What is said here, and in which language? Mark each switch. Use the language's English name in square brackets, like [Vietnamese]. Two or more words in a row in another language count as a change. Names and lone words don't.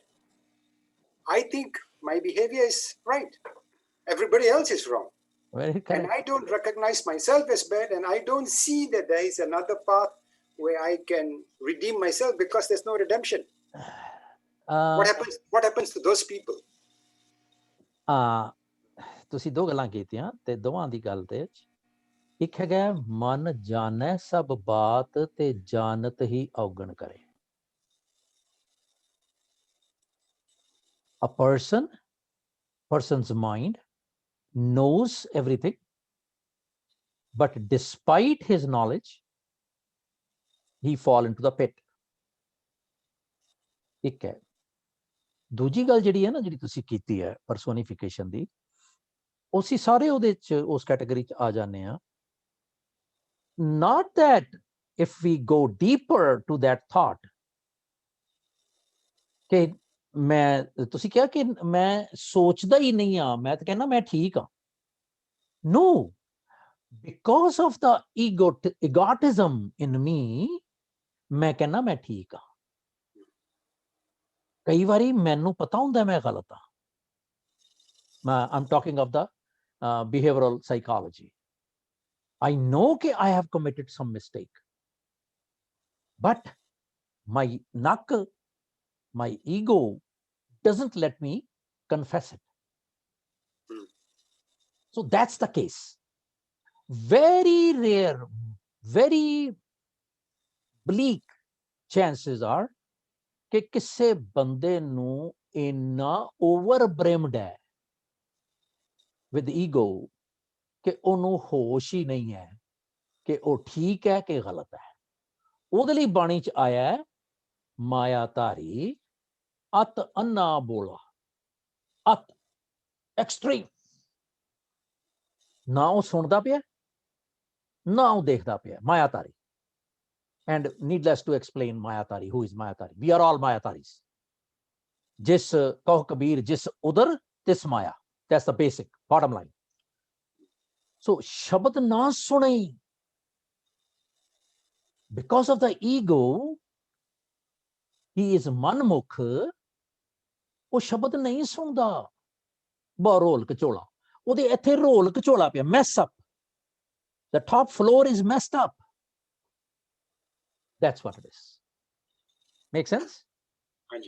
[English] I think my behavior is right. Everybody else is wrong. Very correct. And I don't recognize myself as bad, and I don't see that there is another path where I can redeem myself, because there's no redemption. What happens to those people? [Punjabi] ਤੁਸੀਂ ਦੋ ਗੱਲਾਂ ਕੀਤੀਆਂ ਤੇ ਦੋਵਾਂ ਦੀ ਗੱਲ ਤੇ ਇੱਕ ਹੈਗਾ ਮਨ ਜਾਣੈ ਸਭ ਬਾਤ ਤੇ ਜਾਣਤ ਹੀ ਔਗਣ ਕਰੇ। [English] A person's mind knows everything, but despite his knowledge, he fall into the pit. [Punjabi] ਇੱਕ ਹੈ। ਦੂਜੀ ਗੱਲ ਜਿਹੜੀ ਹੈ ਨਾ, ਜਿਹੜੀ ਤੁਸੀਂ ਕੀਤੀ ਹੈ ਪਰਸੋਨੀਫਿਕੇਸ਼ਨ ਦੀ, ਅਸੀਂ ਸਾਰੇ ਉਹਦੇ ਚ ਉਸ ਕੈਟਾਗਰੀ ਚ ਆ ਜਾਂਦੇ ਆ। [English] Not that if we go deeper to that thought [Punjabi] ਕਿ ਮੈਂ, ਤੁਸੀਂ ਕਿਹਾ ਕਿ ਮੈਂ ਸੋਚਦਾ ਹੀ ਨਹੀਂ ਆ, ਮੈਂ ਤਾਂ ਕਹਿੰਦਾ ਮੈਂ ਠੀਕ ਆ। [English] No, because of the egotism in me, [Punjabi] ਮੈਂ ਕਹਿੰਦਾ ਮੈਂ ਠੀਕ ਆ। ਕਈ ਵਾਰੀ ਮੈਨੂੰ ਪਤਾ ਹੁੰਦਾ ਮੈਂ ਗਲਤ ਆ। [English] I'm talking of the behavioral psychology. I know that I have committed some mistake, but my ego doesn't let me confess it. So that's the case. Very rare, very bleak chances are [Punjabi] ਕਿ ਕਿਸੇ ਬੰਦੇ ਨੂੰ ਇੰਨਾ overbrimmed ਹੈ [English] with ego [Punjabi] ਕਿ ਉਹਨੂੰ ਹੋਸ਼ ਹੀ ਨਹੀਂ ਹੈ ਕਿ ਉਹ ਠੀਕ ਹੈ ਕਿ ਗਲਤ ਹੈ। ਉਹਦੇ ਲਈ ਬਾਣੀ ਚ ਆਇਆ ਹੈ, ਮਾਇਆ ਧਾਰੀ ਅਤ ਅੰਨਾ ਬੋਲਾ। ਅਤ ਐਕਸਟ੍ਰੀਮ, ਨਾ ਉਹ ਸੁਣਦਾ ਪਿਆ ਨਾ ਉਹ ਦੇਖਦਾ ਪਿਆ। ਮਾਇਆਧਾਰੀ। [English] And needless to explain Mayatari, who is Mayatari? We are all Mayataris. [Punjabi] ਜਿਸ ਕਹੋ ਕਬੀਰ, ਜਿਸ ਉਦਰ, ਤਿਸ ਮਾਇਆ. [English] That's the basic, bottom line. [Punjabi] So, ਸ਼ਬਦ ਨ ਸੁਣੈ. [English] Because of the ego, he is manmukh. [Punjabi] ਉਹ ਸ਼ਬਦ ਨਹੀਂ ਸੁਣਦਾ। ਰੋਲ ਕਚੋਲਾ ਉਹਦੇ ਇੱਥੇ ਰੋਲ ਕਚੋਲਾ ਪਿਆ, [English] mess up. The top floor is messed up. That's what it is. Make sense? [Punjabi] Anji.